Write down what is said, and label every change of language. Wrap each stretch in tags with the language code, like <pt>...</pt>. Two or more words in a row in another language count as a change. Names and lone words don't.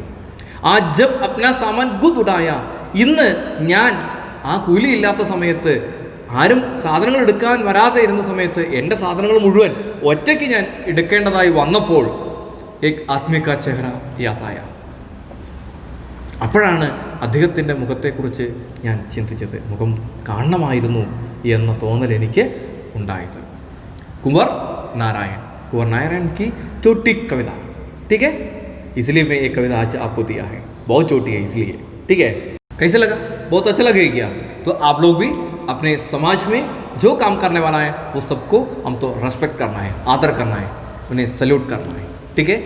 <hi>आ जब अपना सामान खुद उठाया,</hi> <ml>ഇന്ന് ഞാൻ ആ കൂലിയില്ലാത്ത സമയത്ത്, ആരും സാധനങ്ങൾ എടുക്കാൻ വരാതെ ഇരുന്ന സമയത്ത് എൻ്റെ സാധനങ്ങൾ മുഴുവൻ ഒറ്റയ്ക്ക് ഞാൻ എടുക്കേണ്ടതായി വന്നപ്പോൾ</ml> <hi>एक आत्मिक चेहरा याद आया,</hi> <ml>അപ്പോഴാണ് അദ്ദേഹത്തിൻ്റെ മുഖത്തെക്കുറിച്ച് ഞാൻ ചിന്തിച്ചത്. മുഖം കാണണമായിരുന്നു എന്ന തോന്നൽ എനിക്ക് ഉണ്ടായത്.</ml> <hi>कुंवर नारायण की छोटी कविता, ठीक है, इसलिए मैं एक कविता आज आपको दिया है, बहुत छोटी है इसलिए, ठीक है. कैसे लगा? बहुत अच्छा लगे क्या? तो आप लोग भी अपने समाज में जो काम करने वाला है वो सबको हम तो रेस्पेक्ट करना है, आदर करना है, उन्हें सल्यूट करना है, ठीक है.</hi>